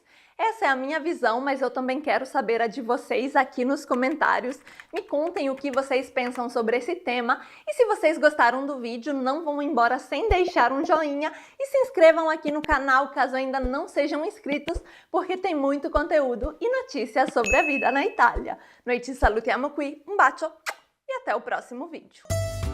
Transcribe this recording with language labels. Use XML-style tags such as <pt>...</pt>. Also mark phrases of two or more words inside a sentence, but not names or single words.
<pt>Essa é a minha visão, mas eu também quero saber a de vocês aqui nos comentários. Me contem o que vocês pensam sobre esse tema e se vocês gostaram do vídeo, não vão embora sem deixar um joinha e se inscrevam aqui no canal caso ainda não sejam inscritos, porque tem muito conteúdo e notícias sobre a vida na Itália.</pt> <it>Noi ci salutiamo qui,</it> <pt>um bacio e até o próximo vídeo.</pt>